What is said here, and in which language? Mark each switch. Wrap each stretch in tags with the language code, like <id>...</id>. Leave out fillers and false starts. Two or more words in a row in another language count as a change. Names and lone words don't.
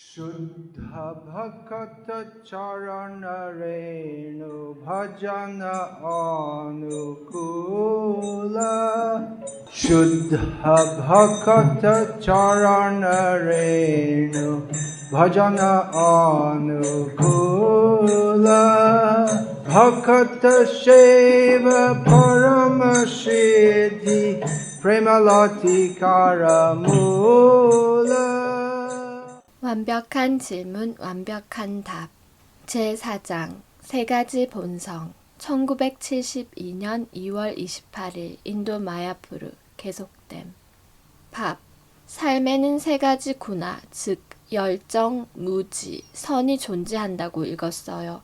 <bn>শুদ্ধ ভকত চরণ রেণু ভজন অনুকূল শুদ্ধ ভকত চরণ রেণু ভজন অনুকূল ভকত সেবা পরমসিদ্ধি প্রেমলতি করমূল.</bn> <ko>완벽한 질문, 완벽한 답. 제4장 세 가지 본성 1972년 2월 28일 인도 마야푸르 계속됨. 밥. 삶에는 세 가지 구나, 즉 열정, 무지, 선이 존재한다고 읽었어요.</ko>